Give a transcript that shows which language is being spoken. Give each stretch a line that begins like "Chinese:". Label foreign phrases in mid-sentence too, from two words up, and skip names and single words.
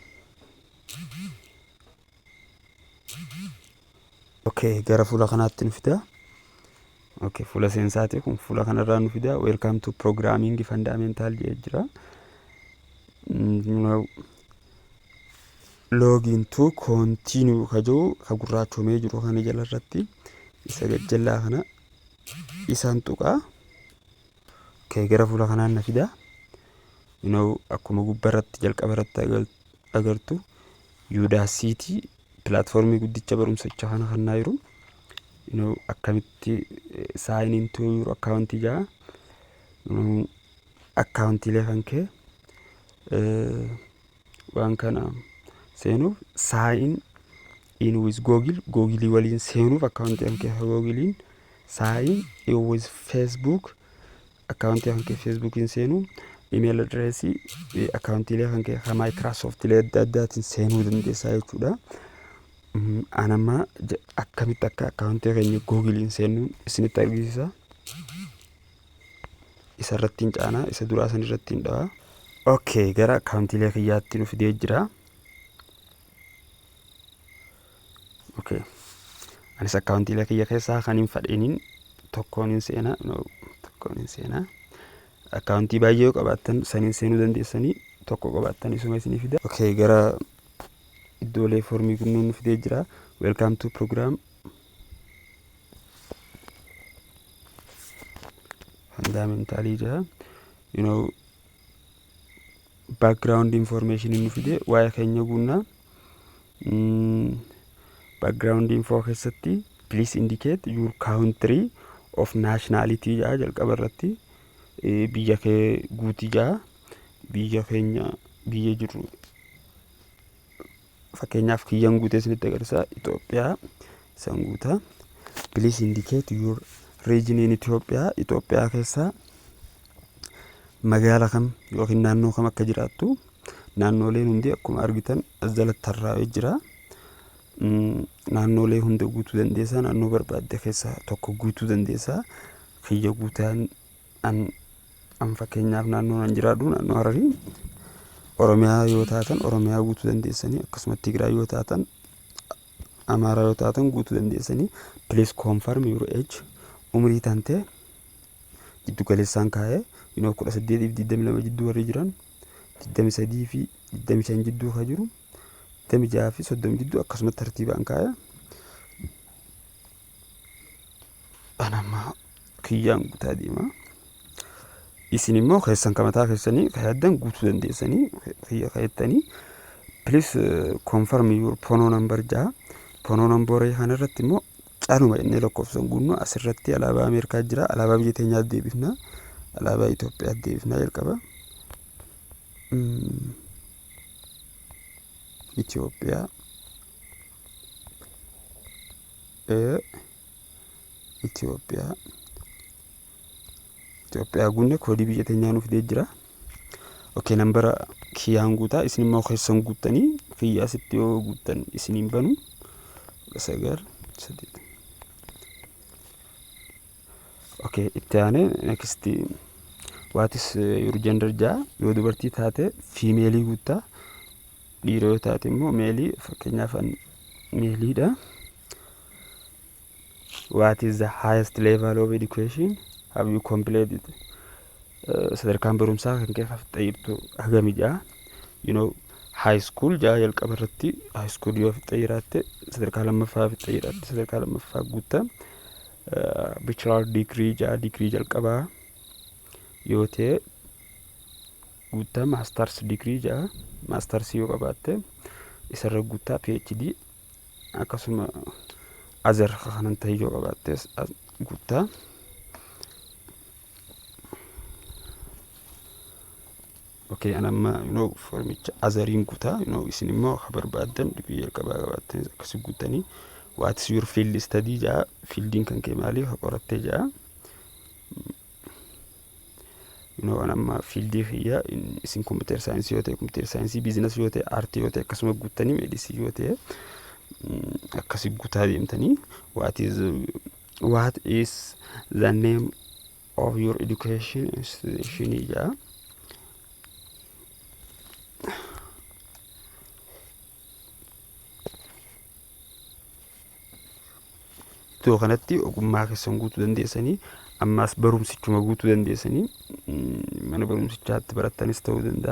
Oromo: Gara fuula kanaatti nu fida. Fuula seensaati kun fuula kanarraa nu fida.
English: Welcome to Programming Fundamental
Oromo: jedhee jira.
English: Login to continue
Oromo: kaja'u ka gurraachomee jiru kana jala irratti isa gajjallaa kana isaan tuqaa. Gara fuula kanaan na fida. Akkuma gubbarratti jalqaba irratti agartu Yuudaasiitii pilaatfoormii guddicha barumsichaa kana kennaa jiru. Akkamitti saayiniin ta'uu jiru akkaawuntii ja'a. Akkaawuntiilee kan kee waan kana seenuuf saayin
English: in with Google
Oromo: waliin seenuuf akkaawuntii kan kee Googlein
English: sign in with Facebook
Oromo: akkaawuntii kan kee Facebookiin seenuu
English: email address
Oromo: akkaawuntiilee kan kee Microsoft lee adda addaatiin seenuu dandeessaa jechuudha. Anama akkamitti akka akkaawuntii keenya Googlein seenuu isinitti argisiisa. Isa irratti caanaa isa duraa san irratti dhawaa. Okay, gara akkaawuntiilee kiyyaatti nu fidee jira. Okay. Anis akkaawuntiilee kiyya keessaa kan hin fadhiinin tokkoon hin seenaa. Akkaawuntii baay'ee yoo qabaattan saniin seenuu dandeessanii tokko qabaattan isuma isinii fida. Okay, gara iddoolee foormii kunnuun nu fidee jira.
English: Welcome to program. Fundamentally jira. Background information
Oromo: nu fide waa'ee keenya guunnaa.
English: Background info
Oromo: keessatti
English: please indicate your country of nationality
Oromo: jaa jalqaba irratti biyya kee guutii jaa biyya keenya biyya jiru fakkeenyaaf kiyyaan guutee isinitti agarsiisa Itoophiyaa san guutaa.
English: Please indicate your region in
Oromo: Itoophiyaa keessaa magaala kam yookiin naannoo kam akka jiraattu. Naannoleen hundi akkuma argitan as jalatti tarraa'ee jira. Naannolee hunda guutuu dandeessaa. Naannoo barbaadde keessaa tokko guutuu dandeessaa. Kiyya guutaan an fakkeenyaaf naannoo an jiraadhu naannoo Hararii Oromiyaa yoo taatan Oromiyaa guutuu dandeessanii akkasumas Tigraay yoo taatan Amaaraa yoo taatan guutuu dandeessanii.
English: Please confirm your age.
Oromo: Umrii tante jiddu galeessaan kaa'ee 18-22 jidduu warri jiran 23 fi 25 jidduu kan jiru 26 fi 30 jidduu akkasumas tartiibaan kaa'ee. Anama kiyyaan guutaa deema. Isin immoo keessan kamataa keessanii kaayaddan guutuu dandeessanii kiyya kaayattanii.
English: Please confirm your phone number jaa. Phone number
Oromo: kana irratti immoo caaluma inni lakkoofsan guunnoo asirratti alaabaa Ameerikaa jira. Alaabaa biyya teenyaa deebifna. Alaabaa Itoophiyaa deebifna jalqaba. Itoophiyaa guunne koodii biyya teenyaa nuuf fidee jira. Okay, nambara kiyyaan guutaa isin immoo keessan guuttanii kiyyaa sitti yoo guuttan isiniin banu 9 Okay, itti aanee
English: next what is your gender
Oromo: jaa yoo dubartii taate female guutaa. Dhiira yoo taate immoo male fakkeenyaaf maleedha.
English: What is the highest level of education have you completed?
Oromo: Sadarkaan barumsaa kan kee fixxeertu hagami jaa.
English: High school
Oromo: jaa jalqaba irratti
English: high school
Oromo: yoo fixxeeraatte sadarkaa lammaffaa fixxeeraatte sadarkaa lammaffaa guutaa.
English: Bachelor degree
Oromo: jaa degree jalqabaa yoo ta'e guutaa.
English: Masters degree
Oromo: jaa masters yoo qabaatte isarra guutaa. PhD akkasuma other kanan ta'e yoo qabaatte guutaa. Okay, anama formicha otheriin guutaa. Isin immoo barbaaddan degree jalqabaa qabaatte akkasii guutanii.
English: What is your field study
Oromo: jaa fieldiin kan kee maaliif qorattee jaa. Anama fiildii kiyya isin
English: computer science
Oromo: yoo ta'e
English: computer science,
Oromo: business yoo ta'e art yoo ta'e akkasuma guuttanii medicine yoo ta'e akkasii guutaa deemtanii.
English: What is the name of your education institution jaa.
Oromo: Iddoo kanatti ogummaa keessan guutuu dandeessanii. Ammaas barumsichuma guutuu dandeessanii. Mana barumsichaatti barattanis ta'uu danda'a.